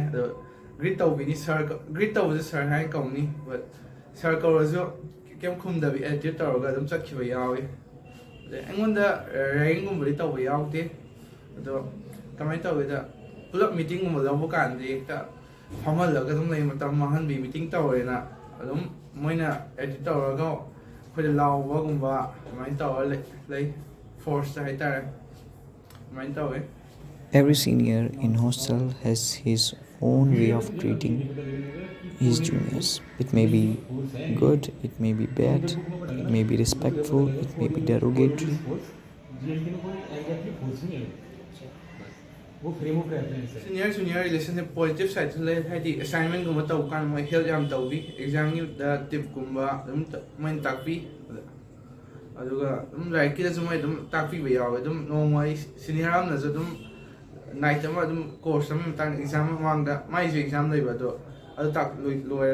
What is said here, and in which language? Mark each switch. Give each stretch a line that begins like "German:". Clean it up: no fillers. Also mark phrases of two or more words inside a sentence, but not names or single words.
Manipuri: ꯑꯗꯣ ꯒ꯭ꯔꯤꯠ ꯇꯧꯕꯤꯅꯤ ꯁꯔ ꯒ꯭ꯔꯤꯠ ꯇꯧꯕꯁꯨ ꯁꯔ ꯍꯥꯏꯅ ꯀꯧꯅꯤ
English: but sir
Manipuri: ꯀꯧꯔꯁꯨ ꯀꯩꯝ ꯈꯨꯝꯗꯕꯤ ꯑꯦꯇꯤꯇ꯭ꯌꯨꯠ ꯇꯧꯔꯒ ꯑꯗꯨꯝ ꯆꯠꯈꯤꯕ ꯌꯥꯎꯏ ꯑꯗꯩ ꯑꯩꯉꯣꯟꯗ ꯔꯦꯒꯤꯡꯒꯨꯝꯕꯗꯤ ꯇꯧꯕ ꯌꯥꯎꯗꯦ ꯑꯗꯣ ꯀꯃꯥꯏꯅ ꯇꯧꯒꯦꯗ ꯄꯨꯂꯞ ꯃꯤꯇꯤꯡꯒꯨꯝꯕ ꯂꯧꯕ ꯀꯥꯟꯗꯗꯤ ꯍꯦꯛꯇ ꯐꯝꯍꯜꯂꯒ ꯑꯗꯨꯝ ꯂꯩ ꯃꯇꯝ ꯃꯥꯡꯍꯟꯕꯤ ꯃꯤꯇꯤꯡ ꯇꯧꯔꯦꯅ ꯑꯗꯨꯝ ꯃꯣꯏꯅ ꯑꯦꯇꯤꯇ꯭ꯌꯨꯠ ꯇꯧꯔꯒ ꯑꯩꯈꯣꯏꯗ ꯂꯥꯎꯕꯒꯨꯝꯕ ꯑꯗꯨꯃꯥꯏꯅ ꯇꯧꯔ ꯂꯩ ꯐꯣꯔꯁꯇ ꯍꯥꯏꯇꯥꯔꯦ ꯑꯗꯨꯃꯥꯏꯅ ꯇꯧꯋꯦ.
English: Every senior in hostel has his own way of treating his juniors. It may be good, it may be bad, it may be respectful, it may be derogatory. Senior relationship positive side
Manipuri: ꯁꯨ ꯂꯩ ꯍꯥꯏꯗꯤ ꯑꯦꯁꯥꯏꯟꯃꯦꯟꯒꯨꯝꯕ ꯇꯧꯕ ꯀꯥꯟꯗ ꯃꯣꯏ ꯍꯦꯜꯞ ꯌꯥꯝ ꯇꯧꯕꯤ ꯑꯦꯛꯖꯥꯝꯒꯤꯗ ꯇꯤꯞꯀꯨꯝꯕ ꯑꯗꯨꯝ ꯃꯣꯏꯅ ꯇꯥꯛꯄꯤ ꯑꯗꯨꯒ ꯑꯗꯨꯝ ꯂꯥꯏꯔꯤꯛꯀꯤꯗꯁꯨ ꯃꯣꯏ ꯑꯗꯨꯝ ꯇꯥꯛꯄꯤꯕ ꯌꯥꯎꯋꯦ ꯑꯗꯨꯝ ꯅꯣꯡꯃ ꯁꯤꯅꯤꯌꯔ ꯑꯃꯅꯁꯨ ꯑꯗꯨꯝ ꯅꯥꯏꯠ ꯑꯃ ꯑꯗꯨꯝ ꯀꯣꯔꯁ ꯑꯃꯒꯤ ꯃꯇꯥꯡꯗ ꯑꯦꯛꯖꯥꯝ ꯃꯃꯥꯡꯗ ꯃꯥꯏꯁꯨ ꯑꯦꯛꯖꯥꯝ ꯂꯩꯕ ꯑꯗꯣ ꯑꯗꯨ ꯂꯣꯏꯔ